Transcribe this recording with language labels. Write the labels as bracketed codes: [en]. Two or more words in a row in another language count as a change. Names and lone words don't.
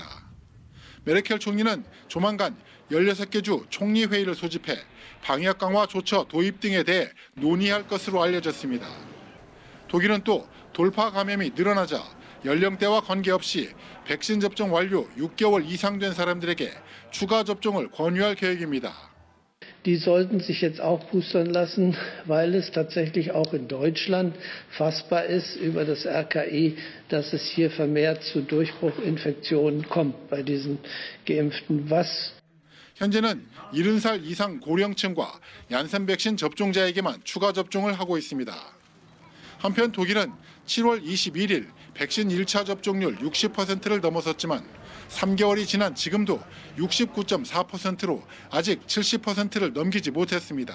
[ko] 메르켈 총리는 조만간 16개 주 총리회의를 소집해 방역 강화 조처 도입 등에 대해 논의할 것으로 알려졌습니다. 독일은 또 돌파 감염이 늘어나자 연령대와 관계없이 백신 접종 완료 6개월 이상 된 사람들에게 추가 접종을 권유할 계획입니다. [de] Die sollten sich jetzt auch boostern lassen, weil es tatsächlich auch in Deutschland fassbar ist über das RKI, dass es hier vermehrt zu Durchbruchinfektionen kommt bei diesen Geimpften. [ko] 현재는 70살 이상 고령층과 얀센 백신 접종자에게만 추가 접종을 하고 있습니다. 한편 독일은 7월 21일 백신 1차 접종률 60%를 넘어섰지만 3개월이 지난 지금도 69.4%로 아직 70%를 넘기지 못했습니다.